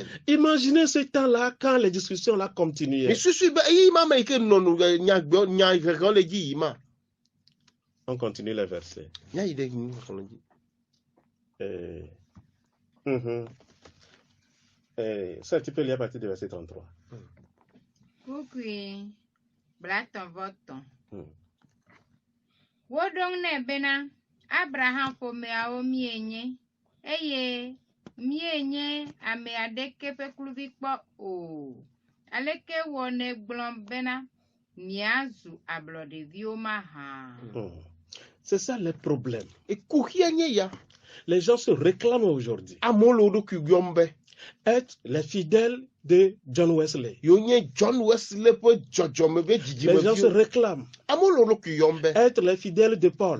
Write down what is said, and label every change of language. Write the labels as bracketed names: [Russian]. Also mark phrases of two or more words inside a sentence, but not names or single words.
[French] Imaginez ce temps-là quand les discussions là continuaient. On continue les versets. Ça, tu peux lire à partir du verset 33. [Ewe] Wodong ne bena Abraham fo me ao mienye eye mienye ame adeke pe kluvi kpo o aleke wone glon bena miazu ablode vioma ha. [French] C'est ça le problème. Et les gens se réclament aujourd'hui être les fidèles de John Wesley. Les gens se réclament être les fidèles de Paul.